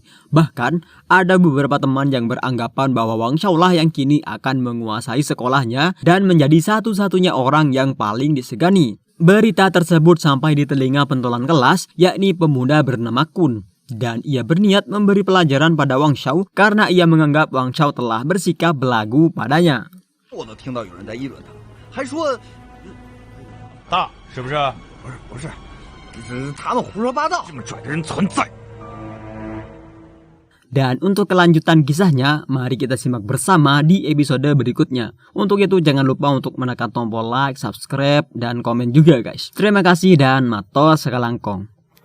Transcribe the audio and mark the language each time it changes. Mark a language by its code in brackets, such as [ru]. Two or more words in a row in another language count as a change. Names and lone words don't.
[id] Bahkan ada beberapa teman yang beranggapan bahwa Wang Shao lah yang kini akan menguasai sekolahnya dan menjadi satu-satunya orang yang paling disegani. Berita tersebut sampai di telinga pentolan kelas, yakni pemuda bernama Kun. Dan ia berniat memberi pelajaran pada Wang Shao karena ia menganggap Wang Shao telah bersikap belagu padanya. [zh] 我都听到有人在议论他，还说大是不是？不是，他们胡说八道，这么拽的人存在。 [id] Dan untuk kelanjutan kisahnya, mari kita simak bersama di episode berikutnya. Untuk itu jangan lupa untuk menekan tombol like, subscribe, dan komen juga guys. Terima kasih dan [mad] matos sekalangkong.